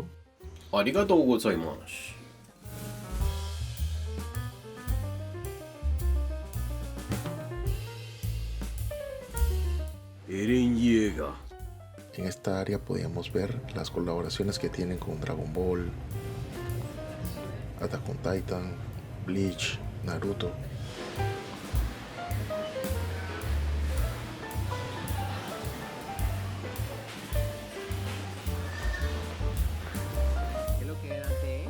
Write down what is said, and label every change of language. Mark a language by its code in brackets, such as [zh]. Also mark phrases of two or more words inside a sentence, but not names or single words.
[ja] ありがとうございます。エレン・イエーガー。 [es] En esta área podíamos ver las colaboraciones que tienen con Dragon Ball, Attack on Titan, Bleach, Naruto. ¿Qué lo que Dante?